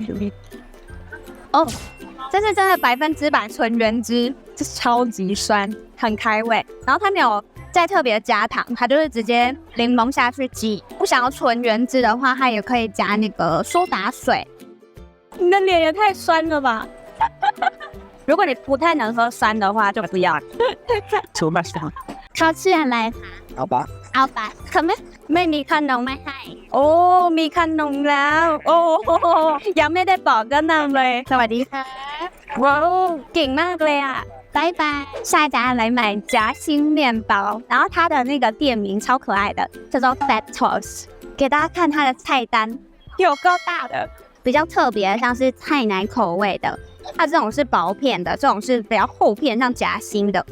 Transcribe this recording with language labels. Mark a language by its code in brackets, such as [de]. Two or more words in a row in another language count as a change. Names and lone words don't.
[zh] 哦，这是真的100%纯原汁，这超级酸，很开胃。然后它没有再特别加糖，它就是直接柠檬下去挤。不想要纯原汁的话，它也可以加那个苏打水。你的脸也太酸了吧！如果你不太能喝酸的话，就不要。 [en] Too much fun. [th] เขาชื่ออะไรคะ เอาปะ เอาปะเขาไม่มีขนมไม่ให้โอ้มีขนมแล้วโอ้ยังไม่ได้บอกก็นำเลยสวัสดีค่ะว้าวเก่งมากเลยอ่ะ拜拜。 [zh] 下一家来买夹心面包，然后它的那个店名超可爱的，叫做 Fat Toast。给大家看它的菜单，有够大的，比较特别，像是菜奶口味的，它这种是薄片的，这种是比较厚片，像夹心的。